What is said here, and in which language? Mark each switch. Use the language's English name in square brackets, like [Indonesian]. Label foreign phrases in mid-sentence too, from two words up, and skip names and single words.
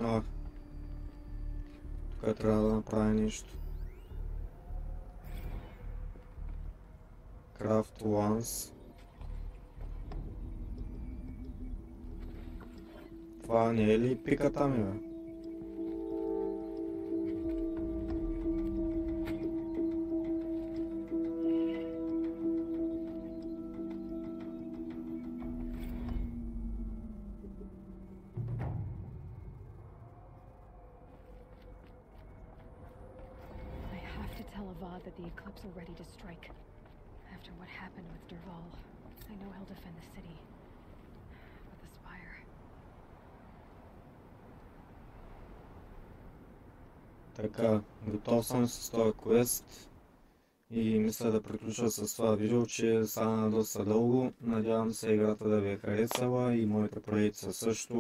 [Bulgarian] Тук трябва да направя нещо. [English] Craft once. [Bulgarian] Това не е ли пиката ми, бе? [English] That the Eclipse are ready to strike. After what happened with Derval, I know he'll defend the city. But the Spire... [Bulgarian] Така, готов съм с този квест и мисля да приключа с това видео, че стана доста дълго. Надявам се играта да ви е харесала и моите проекти също.